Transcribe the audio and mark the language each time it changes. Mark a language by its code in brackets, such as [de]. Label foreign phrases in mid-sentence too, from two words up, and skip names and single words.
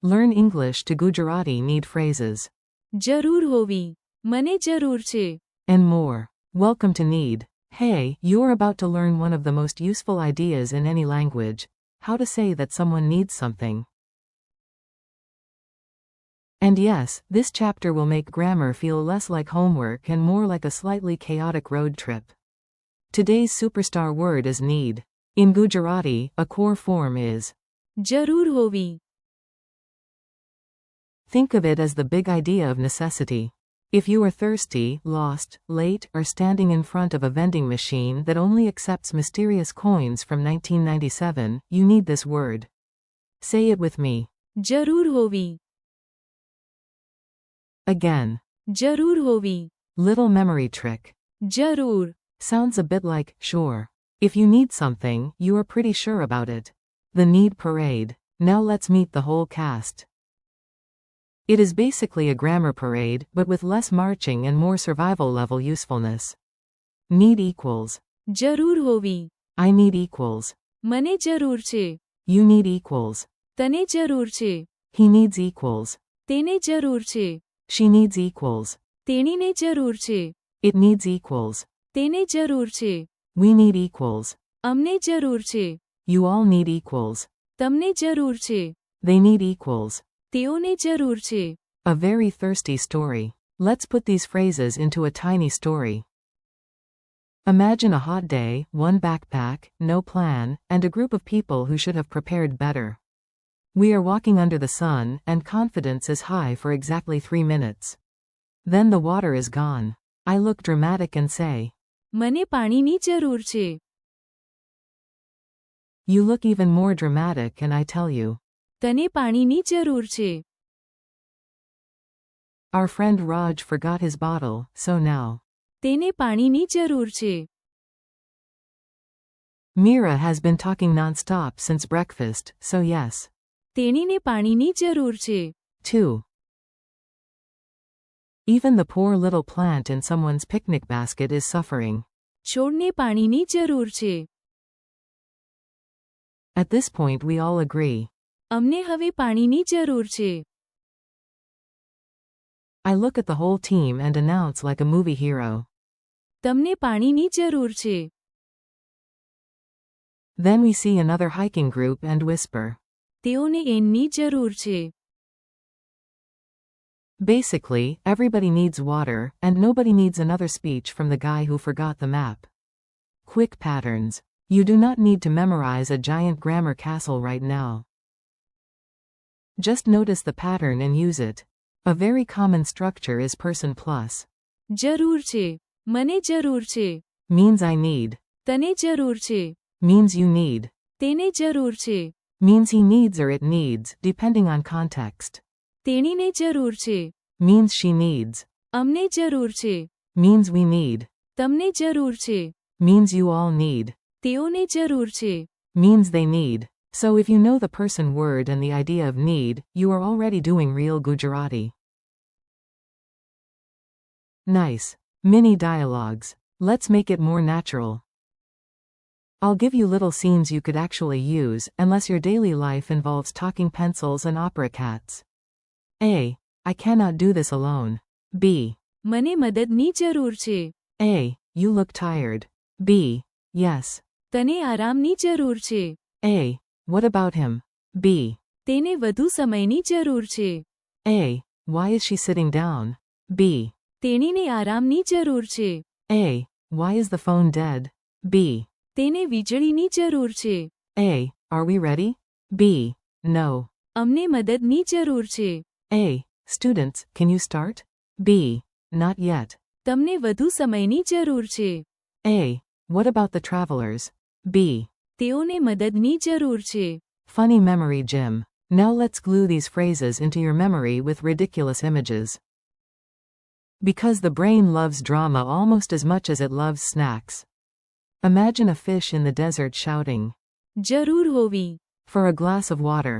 [en] Learn English to Gujarati need phrases. [gu] જરૂર હોવી, મને જરૂર છે. [en] And more. Welcome to Need. Hey, you're about to learn one of the most useful ideas in any language: how to say that someone needs something. And yes, this chapter will make grammar feel less like homework and more like a slightly chaotic road trip. Today's superstar word is need. In Gujarati, a core form is [gu] જરૂર હોવી. [en] Think of it as the big idea of necessity. If you are thirsty, lost, late, or standing in front of a vending machine that only accepts mysterious coins from 1997, you need this word. Say it with me. [gu] જરૂર હોવી. [en] Again. [gu] જરૂર હોવી. [en] Little memory trick. [gu] જરૂર. [en] Sounds a bit like sure. If you need something, you are pretty sure about it. The need parade. Now let's meet the whole cast. It is basically a grammar parade, but with less marching and more survival level usefulness. Need equals. [gu] જરૂર હોવી. [en] I need equals. [gu] મને જરૂર છે. [en] You need equals. [gu] તને જરૂર છે. [en] He needs equals. [gu] તેને જરૂર છે. [en] She needs equals. [gu] તેણીને જરૂર છે. [en] It needs equals. [gu] તેને જરૂર છે. [en] We need equals. [gu] અમને જરૂર છે. [en] You all need equals. [gu] તમને જરૂર છે. [en] They need equals. [gu] તેઓને જરૂર છે. [en] A very thirsty story. Let's put these phrases into a tiny story. Imagine a hot day, one backpack, no plan, and a group of people who should have prepared better. We are walking under the sun, and confidence is high for exactly 3 minutes. Then the water is gone. I look dramatic and say, [gu] મને પાણીની જરૂર છે. [en] You look even more dramatic and I tell you. [gu] તને પાણીની જરૂર છે. [en] Our friend Raj forgot his bottle, so now. [gu] તેને પાણીની જરૂર છે. [en] Mira has been talking non-stop since breakfast, so yes. [gu] તેણીને પાણીની જરૂર છે. [en] 2. Even the poor little plant in someone's picnic basket is suffering. [gu] છોડને પાણીની જરૂર છે. [en] At this point we all agree. [gu] અમને હવે પાણીની જરૂર છે. [en] I look at the whole team and announce like a movie hero. [gu] તમને પાણીની જરૂર છે. [en] Then we see another hiking group and whisper. [gu] તેઓને એનની જરૂર છે. [en] Basically, everybody needs water, and nobody needs another speech from the guy who forgot the map. Quick patterns. You do not need to memorize a giant grammar castle right now. Just notice the pattern and use it. A very common structure is person plus. [gu] જરૂર છે. મને જરૂર છે. [en] Means I need. [gu] તને જરૂર છે. [en] Means you need. [gu] તેને જરૂર છે. [en] Means he needs or it needs, depending on context. [gu] તેણીને જરૂર છે. [en] Means she needs. [gu] અમને જરૂર છે. [en] Means we need. [gu] તમને જરૂર છે. [en] Means you all need. [gu] તેઓને જરૂર છે. [en] Means they need. So if you know the person word and the idea of need, you are already doing real Gujarati. Nice. Mini dialogues. Let's make it more natural. I'll give you little scenes you could actually use, unless your daily life involves talking pencils and opera cats. A. I cannot do this alone. B. [gu] મને મદદની જરૂર છે. [en] A. You look tired. B. Yes. [gu] તને આરામની જરૂર છે. [en] A. What about him? B. [gu] તેને વધુ સમયની જરૂર છે. [en] A. Why is she sitting down? B. [gu] તેણીને આરામની જરૂર છે. [en] A. Why is the phone dead? B. [gu] તેને વીજળીની જરૂર છે. [en] A. Are we ready? B. No. [gu] અમને મદદની જરૂર છે. [en] A. Students, can you start? B. Not yet. [gu] તમને વધુ સમયની જરૂર છે. [en] A. What about the travelers? B. [gu] તેઓને મદદની જરૂર છે. [en] Funny memory gym. Now let's glue these phrases into your memory with ridiculous images. Because the brain loves drama almost as much as it loves snacks. Imagine a fish in the desert shouting. [gu] જરૂર હોવી. [en] For a glass of water.